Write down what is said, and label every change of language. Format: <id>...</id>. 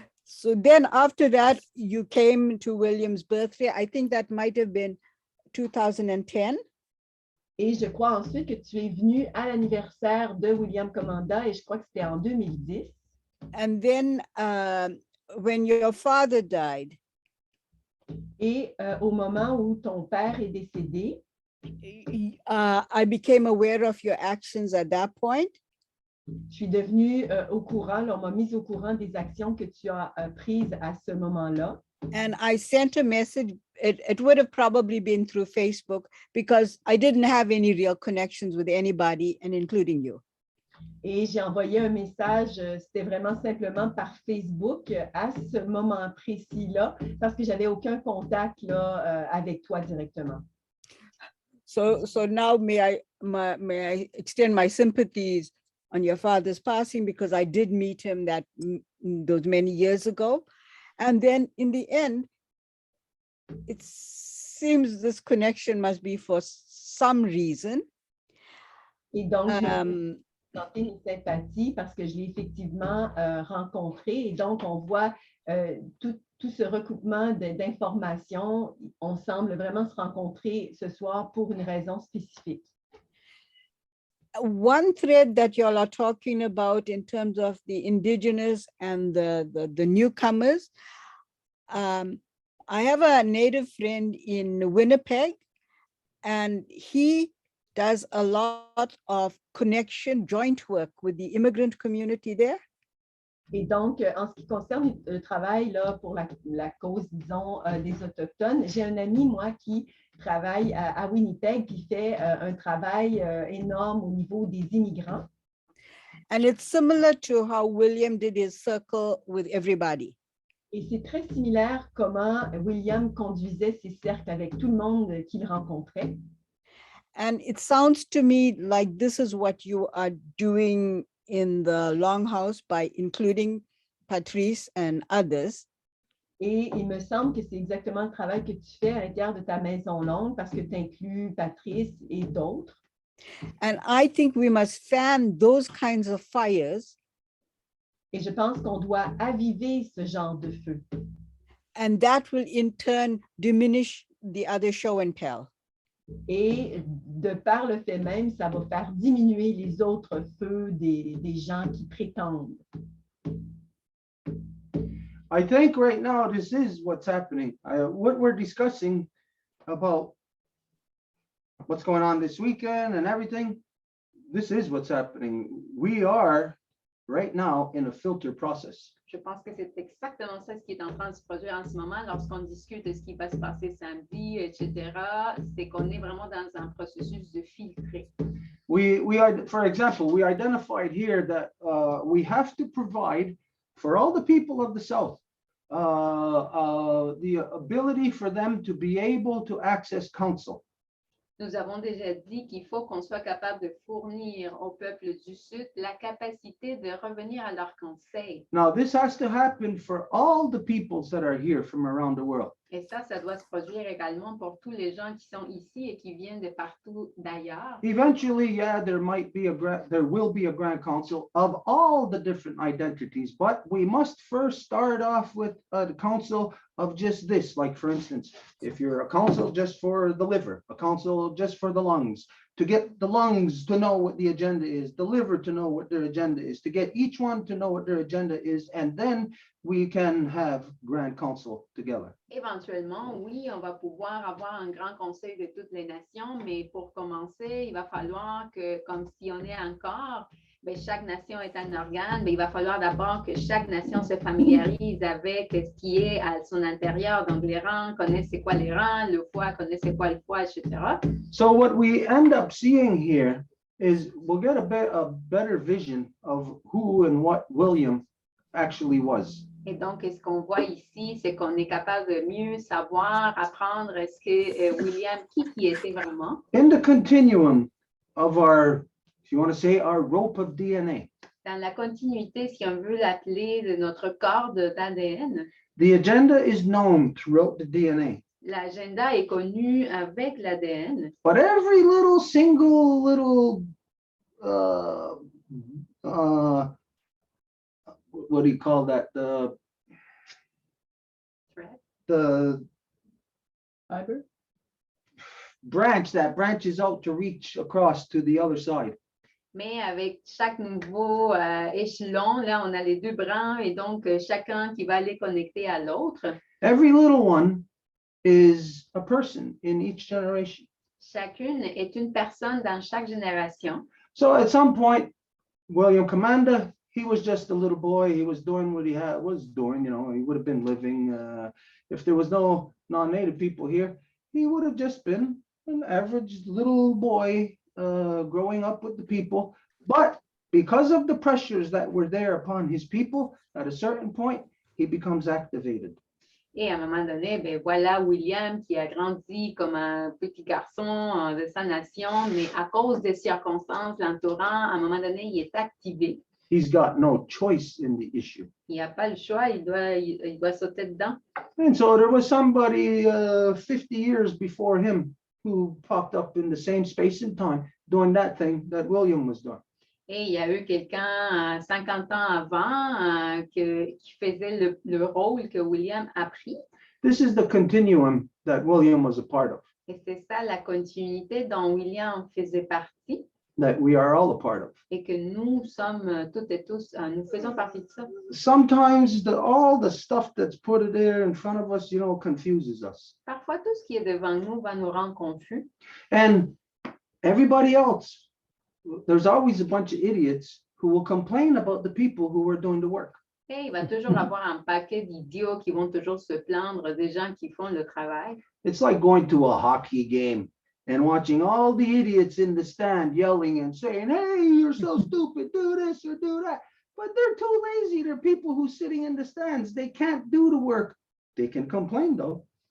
<en>So then after that, you came to William's birthday. I think that might have been 2010.</en> <fr>Et je crois ensuite que tu es venu à l'anniversaire de William Commanda et je crois que c'était en 2010.</fr> <en>And then when your father died,</en> <fr>et au moment où ton père est décédé,</fr> <en>I became aware of your actions at that point.</en> <fr>Je suis devenue au courant, on m'a mise au courant des actions que tu as prises à ce moment-là.</fr> <en>And I sent a message. It would have probably been through Facebook because I didn't have any real connections with anybody, and including you.</en> <fr>Et j'ai envoyé un message, c'était vraiment simplement par Facebook à ce moment précis-là, parce que j'avais aucun contact là, avec toi directement.</fr> <en>So now may I extend my sympathies on your father's passing, because I did meet him those many years ago. And then in the end, it seems this connection must be for some reason.</en> <fr>Et donc, j'ai senti une sympathie parce que je l'ai effectivement rencontré. Et donc, on voit tout ce recoupement d'informations. On semble vraiment se rencontrer ce soir pour une raison spécifique.</fr> <en>One thread that you all are talking about in terms of the indigenous and the newcomers, I have a native friend in Winnipeg, and he does a lot of joint work with the immigrant community there.</en> <fr>Et donc, en ce qui concerne le travail là, pour la cause, disons, des Autochtones, j'ai un ami, moi, qui travaille à Winnipeg, qui fait un travail énorme au niveau des immigrants.</fr> <en>And it's similar to how William did his circle with everybody.</en> <fr>Et c'est très similaire comment William conduisait ses cercles avec tout le monde qu'il rencontrait.</fr> <en>And it sounds to me like this is what you are doing in the Longhouse by including Patrice and others.</en> <fr>Et il me semble que c'est exactement le travail que tu fais à l'intérieur de ta Maison Longue parce que tu inclus Patrice et d'autres.</fr> <en>And I think we must fan those kinds of fires.</en> <fr>Et je pense qu'on doit aviver ce genre de feu.</fr> <en>And that will in turn diminish the other show and tell.</en> <fr>Et de par le fait même, ça va faire diminuer les autres feux des gens qui prétendent.</fr> <en>I think right now this is what's happening. What we're discussing about what's going on this weekend and everything, this is what's happening. We are right now in a filter process.</en> <fr>Je pense que c'est exactement ça ce qui est en train de se produire en ce moment lorsqu'on discute de ce qui va se passer samedi, etc. C'est qu'on est vraiment dans un processus de filtrer.</fr> <en>We are, for example, we identified here that we have to provide for all the people of the South the ability for them to be able to access counsel.</en> <fr>Nous avons déjà dit qu'il faut qu'on soit capable de fournir au peuple du Sud la capacité de revenir à leur conseil.</fr> <en>Now, this has to happen for all the peoples that are here from around the world.</en> <fr>Et ça doit se produire également pour tous les gens qui sont ici et qui viennent de partout d'ailleurs.</fr> <en>Eventually, yeah, there will be a grand council of all the different identities, but we must first start off with a council of just this. Like, for instance, if you're a council just for the liver, a council just for the lungs, to get the lungs to know what the agenda is, the liver to know what their agenda is, to get each one to know what their agenda is, and then we can have grand council together.</en> <fr>Éventuellement, oui, on va pouvoir avoir un grand conseil de toutes les nations, mais pour commencer, il va falloir que, comme si on est encore, ben, chaque nation est un organe, ben, il va falloir d'abord que chaque nation se familiarise avec ce qui est à son intérieur. Donc, les rangs connaissent c'est quoi les rangs, le foie connaît c'est quoi le foie, etc.</fr> <en>So what we end up seeing here is we'll get a better vision of who and what William actually was.</en> <fr>Et donc, ce qu'on voit ici, c'est qu'on est capable de mieux savoir, apprendre ce que William, qui était vraiment.</fr> <en>In the continuum of our, if you want to say, our rope of DNA,</en> <fr>Dans la continuité, si on veut l'appeler, de notre corde d'ADN,</fr> <en>the agenda is known throughout the DNA.</en> <fr>l'agenda est connu avec l'ADN.</fr> <en>But every little single little, what do you call that? The Fiber? branch that branches out to reach across to the other side.</en> <fr>Mais avec chaque nouveau échelon, là, on a les deux brins et donc chacun qui va aller connecter à l'autre.</fr> <en>Every little one is a person in each generation.</en> <fr>Chacune est une personne dans chaque génération.</fr> <en>So at some point, William Commander, he was just a little boy. He was doing what he was doing. You know, he would have been living. If there was no non-native people here, he would have just been an average little boy growing up with the people. But because of the pressures that were there upon his people, at a certain point, he becomes activated.</en> <fr>Et à un moment donné, ben voilà William qui a grandi comme un petit garçon de sa nation, mais à cause des circonstances l'entourant, à un moment donné, il est activé.</fr> <en>He's got no choice in the issue.</en> <fr>Il n'a pas le choix, il doit sauter dedans.</fr> <en>And so there was somebody 50 years before him who popped up in the same space and time doing that thing that William was doing.</en> <fr>Et il y a eu quelqu'un 50 ans avant qui faisait le rôle que William a pris.</fr> <en>This is the continuum that William was a part of,</en> <fr>Et c'est ça la continuité dont William faisait partie</fr> <en>that we are all a part of.</en> <fr>et que nous sommes toutes et tous, nous faisons partie de ça.</fr> <en>Sometimes all the stuff that's put there in front of us, confuses us.</en> <fr>Parfois, tout ce qui est devant nous va nous rendre confus.</fr> <en>And everybody else, there's always a bunch of idiots who will complain about the people who are doing the work.</en> <fr>Et il va toujours avoir un paquet d'idiots qui vont toujours se plaindre des gens qui font le travail.</fr> <en>It's like going to a hockey game and watching all the idiots in the stand yelling and saying, hey, you're so stupid, do this or do that. But they're too lazy. They're people who are sitting in the stands. They can't do the work. They can complain though.</en>